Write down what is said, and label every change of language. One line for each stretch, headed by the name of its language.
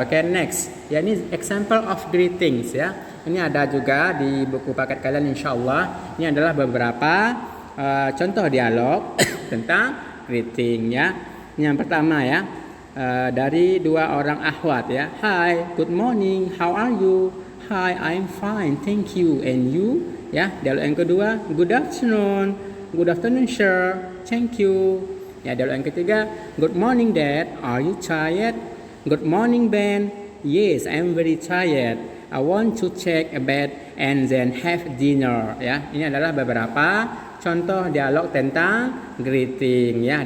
Indonesian: Oke, next ya, ini example of greetings ya. Ini ada juga di buku paket kalian insya Allah. Ini adalah beberapa contoh dialog tentang greeting ya. Ini yang pertama ya, dari dua orang akhwat ya.
English: Hi, good morning, how are you? Hi, I'm fine, thank you, and you?
Indonesian: Ya, dialog yang kedua,
English: good afternoon sir, thank you.
Indonesian: Ya, dialog yang ketiga,
English: good morning dad, are you tired? Good morning Ben, yes, I'm very tired. I want to take a bath and then have dinner.
Indonesian: Ya, ini adalah beberapa contoh dialog tentang greeting ya.